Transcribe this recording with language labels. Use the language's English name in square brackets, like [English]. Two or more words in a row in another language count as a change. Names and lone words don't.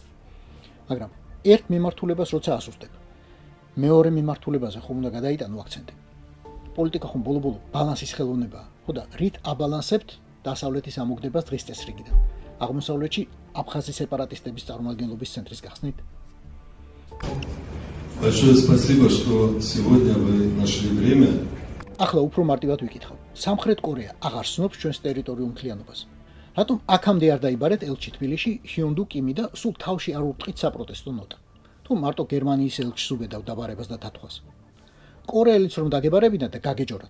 [Georgian] მაგრამ ერთ მიმართულებას როცა ასუსტებ, მეორე მიმართულებაზე ხომ უნდა გადაიტანო აქცენტი. პოლიტიკა ხომ ბოლო-ბოლო ბალანსის ხელოვნებაა. ხო და რით აბალანსებთ დასავლეთის ამოგდებას დღის წესრიგიდან? აღმოსავლეთში აფხაზი სეპარატისტების წარმომადგენლობის ცენტრის გახსნით? [Russian] Большое спасибо, что сегодня вы нашли время. [Georgian] ახლა უფრო მარტივად ვიკითხავ. სამხრეთ კორეა აღარ სნობს ჩვენს ტერიტორიულ მთლიანობას. რატომ აქამდე არ დაიბარეთ ელჩი თბილისში ჰიონდუ კიმი და სულ თავში არ ურტყით საპროტესტო ნოტა? თუ მარტო გერმანიის ელჩს უბედავ დაბარებას და დათხვას. კორეელიც რომ დაგებარებინათ და გაგეჯორათ.